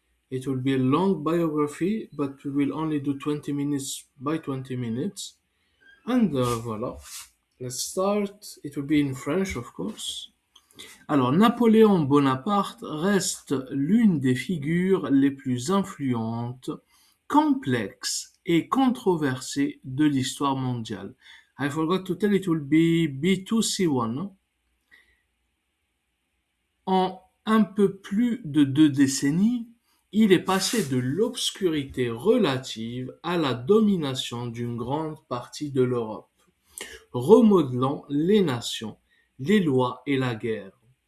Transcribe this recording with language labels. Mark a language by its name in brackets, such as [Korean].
[English] It will be a long biography, but we will only do 20 minutes by 20 minutes. And voilà, let's start. It will be in French, of course. [French] Alors, Napoléon Bonaparte reste l'une des figures les plus influentes, complexes et controversées de l'histoire mondiale. [English] I forgot to tell it will be B2C1. [French] Non. En un peu plus de 2 décennies, il est passé de l'obscurité relative à la domination d'une grande partie de l'Europe, remodelant les nations, les lois et la guerre.